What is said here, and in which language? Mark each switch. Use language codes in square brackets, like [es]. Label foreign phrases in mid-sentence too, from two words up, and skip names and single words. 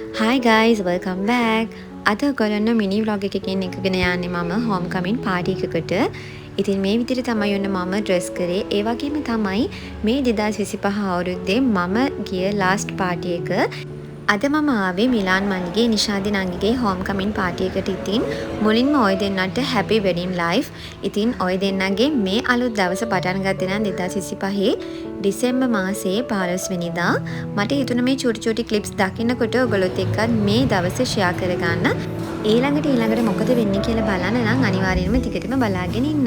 [en] Hi guys, welcome back. [si] අද ඔයගොල්ලෝ [en] mini vlog [si] එකකින් එකගෙන යන්නේ මම [en] homecoming party [si] එකකට. ඉතින් මේ විදිහට තමයි යන්න මම dress කරේ. ඒ වගේම තමයි මේ 2025 අවුරුද්දේ මම ගිය [en] last party [si] එක. අද මම ආවේ මිලාන් මල්ලිගේ නිෂාදි නංගිගේ [en] homecoming party [si] එකට. ඉතින් මුලින්ම ඔය දෙන්නට [en] happy wedding life. [si] ඉතින් ඔය දෙන්නගේ මේ අලුත් දවස පටන් ගත්තේ නම් 2025 ඩිසෙම්බර් මාසයේ 15 වෙනිදා. මට හිතුණා මේ චූටි ක්ලිප්ස් දකින්නකොට ඔයගොල්ලොත් එක්ක මේ දවසේ ෂෙයා කරගන්න. ඊළඟට මොකද වෙන්නේ කියලා බලන්න නම් අනිවාර්යයෙන්ම ටිකටම බලාගෙන ඉන්න.